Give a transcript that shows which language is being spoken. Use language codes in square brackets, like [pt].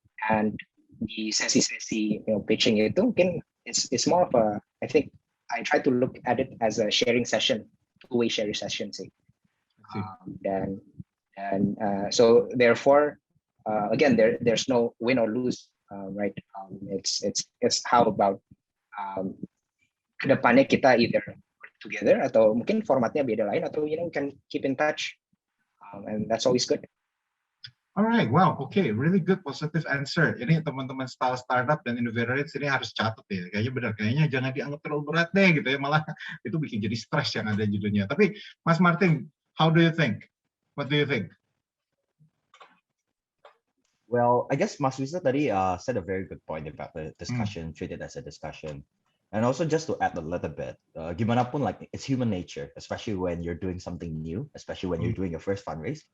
[en] and [id] di sesi-sesi pitching itu [en] mungkin it's more of a, I think I try to look at it as a sharing session, two-way sharing session [id] sih, dan [en] so therefore again there's no win or lose, right, it's how about [id] kedepannya kita [en] either work together [id] atau mungkin formatnya beda lain atau [en] we can keep in touch, and that's always good. Alright, wow, okay, really good positive answer. [id] Ini teman-teman startup dan innovators ini harus catat ya. Kayaknya benar, kayaknya jangan dianggap terlalu berat deh gitu ya, malah itu bikin jadi stres yang ada judulnya. Tapi [en] Mas Martin, how do you think? What do you think? Well, I guess Mas Wisnu [id] tadi [en] said a very good point about the discussion, treat it as a discussion. And also just to add a little bit, [id] gimana pun [en] like it's human nature, especially when you're doing something new, especially when you're doing your first fundraise.